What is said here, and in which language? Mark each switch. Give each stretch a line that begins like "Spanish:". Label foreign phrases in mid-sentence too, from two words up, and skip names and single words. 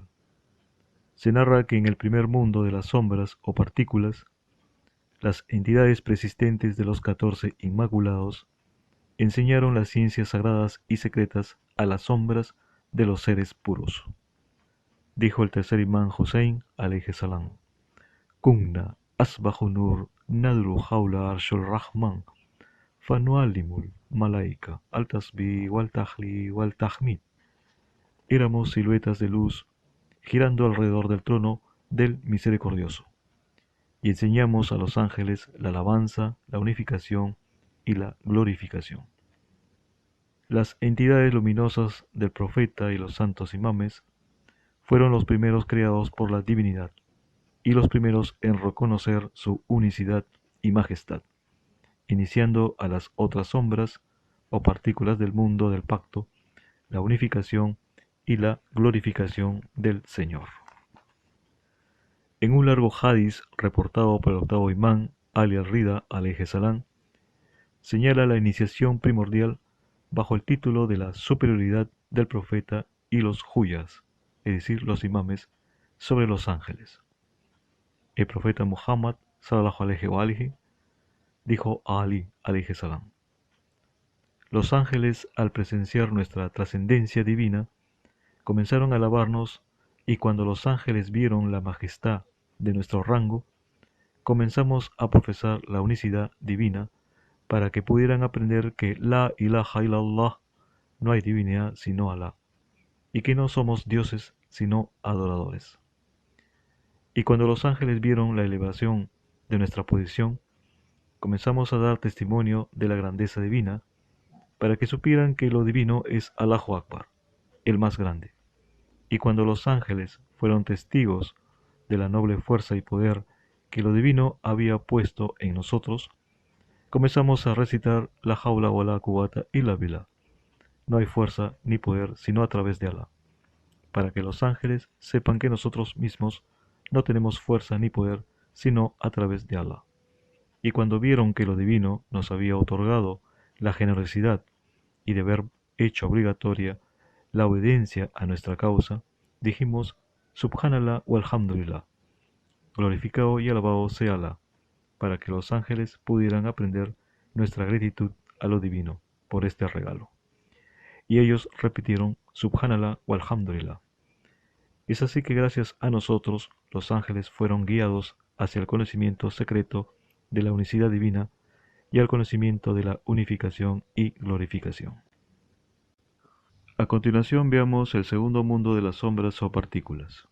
Spanish: Se narra que en el primer mundo de las sombras o partículas, las entidades persistentes de los 14 Inmaculados enseñaron las ciencias sagradas y secretas a las sombras de los seres puros. Dijo el tercer imán Hussein
Arabic: عليه السلام: كنا أشباح نور ندور حول عرش الرحمن فنعلم الملائكة التسبيح والتهليل والتحميد.
Spanish: Éramos siluetas de luz girando alrededor del trono del Misericordioso, y enseñamos a los ángeles la alabanza, la unificación y la glorificación. Las entidades luminosas del profeta y los santos imames fueron los primeros creados por la divinidad y los primeros en reconocer su unicidad y majestad, iniciando a las otras sombras o partículas del mundo del pacto la unificación y la glorificación del Señor. En un largo hadís reportado por el octavo imán Ali al-Rida
Arabic: عليه السلام,
Spanish: señala la iniciación primordial bajo el título de la superioridad del profeta y los huyas, es decir, los imames, sobre los ángeles. El profeta Muhammad
Arabic: صلى الله عليه وآله
Spanish: dijo a Ali
Arabic: عليه السلام:
Spanish: Los ángeles, al presenciar nuestra trascendencia divina, comenzaron a alabarnos, y cuando los ángeles vieron la majestad de nuestro rango, comenzamos a profesar la unicidad divina para que pudieran aprender que
Arabic: لا إله إلا الله,
Spanish: no hay divinidad sino Alá, y que no somos dioses sino adoradores. Y cuando los ángeles vieron la elevación de nuestra posición, comenzamos a dar testimonio de la grandeza divina, para que supieran que lo divino es
Arabic: الله أكبر,
Spanish: el más grande. Y cuando los ángeles fueron testigos de la noble fuerza y poder que lo divino había puesto en nosotros, comenzamos a recitar
Arabic: لا حول ولا قوة إلا بالله.
Spanish: No hay fuerza ni poder sino a través de Alá, para que los ángeles sepan que nosotros mismos no tenemos fuerza ni poder sino a través de Alá. Y cuando vieron que lo divino nos había otorgado la generosidad y de haber hecho obligatoria la obediencia a nuestra causa, dijimos:
Arabic: سبحان الله والحمد لله,
Spanish: glorificado y alabado sea Alá, para que los ángeles pudieran aprender nuestra gratitud a lo divino por este regalo. Y ellos repitieron:
Arabic: سبحان الله والحمد لله.
Spanish: Es así que gracias a nosotros los ángeles fueron guiados hacia el conocimiento secreto de la unicidad divina, y al conocimiento de la unificación y glorificación. A continuación veamos el segundo mundo de las sombras o partículas.